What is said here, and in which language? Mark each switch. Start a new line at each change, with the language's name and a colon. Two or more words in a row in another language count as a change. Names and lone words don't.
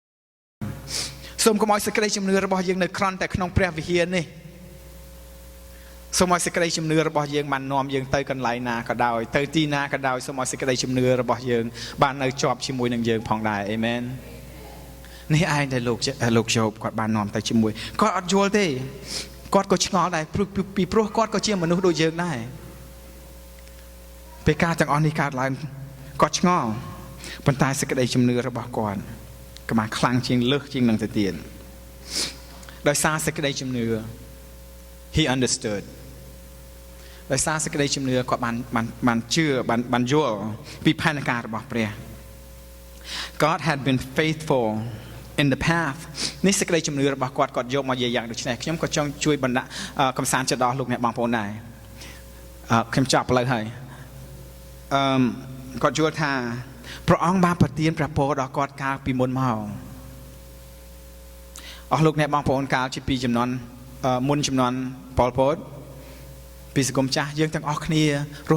Khmer: សេចក្តីជំនឿរបស់យើងនៅគ្រាន់តែក្នុងព្រះវិហារនេះសូមឲ្យសេចក្តីជំនឿរបស់យើងបាននាំយើងទៅកន្លែងណាក៏ដោយទៅទីណាក៏ដោយសូមឲ្យសេចក្តីជំនឿរបស់យើងបាននៅជាប់ជាមួយនឹងយើងផងដែរអេមែននេះឯងដែលលោកយោបគាត់បាននាំទៅជាមួយគាត់អត់យល់ទេគាត់ក៏ឆ្ងល់ដែរពីព្រោះគាត់ក៏ជាមនុស្សដូចយើងដែរ ពេលការទាំងអស់នេះកើតឡើងគាត់ឆ្ងល់ប៉ុន្តែសេចក្តីជំនឿរបស់គាត់ក៏បានខ្លាំងជាងលើសជា ងនឹងទៅទៀតដោយសារសេចក្តីជំនឿ
English: he understood
Khmer: ដោយសារសេចក្តីជំនឿគាត់បានជឿបានយល់ពីផែនការរបស់ព្រះ
English: God had been faithful in the path
Khmer: នេះសេចក្តីជំនឿរបស់គាត់យកមកនិយាយយ៉ាងដូចនេះខ្ញុំក៏ចង់ជួយបណ្ដាក់កំសាន្តចិត្តដល់លោកអ្នកបងប្អូនដែរខ្ញុំចាប់ផ្លូវហើយ គាត់យល់ថាព្រះអង្គបានប្រទានព្រះពរដល់គាត់កាលពីមុនមកអស់លោកអ្នកបងប្អូនកាលជាពីចំនួនមុនចំនួនប៉ុលពតពីសង្គមចាស់យើងទាំងអស់គ្នារ